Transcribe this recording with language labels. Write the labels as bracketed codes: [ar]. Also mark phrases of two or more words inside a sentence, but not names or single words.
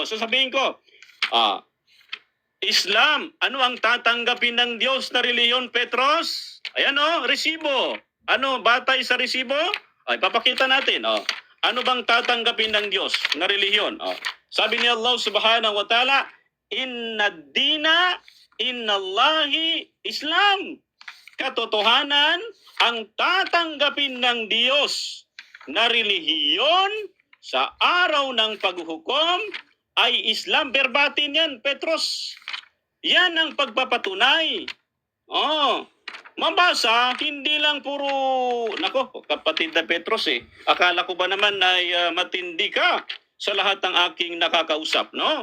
[tl] Sasabihin ko, Islam, ano ang tatanggapin ng Diyos na reliyon, Petros? Ayan resibo. Ano, batay sa resibo? Ay, papakita natin. Ano bang tatanggapin ng Diyos na reliyon? Sabi ni Allah [ar] سبحانه وتعالى، إن الدين، إن الله الإسلام. [tl] Katotohanan, ang tatanggapin ng Diyos na relihiyon sa araw ng paghuhukom ay Islam. Verbatim yan, Petros. Yan ang pagpapatunay. Mabasa, hindi lang puro, nako, kapatid na Petros akala ko ba naman ay matindi ka sa lahat ng aking nakakausap, no?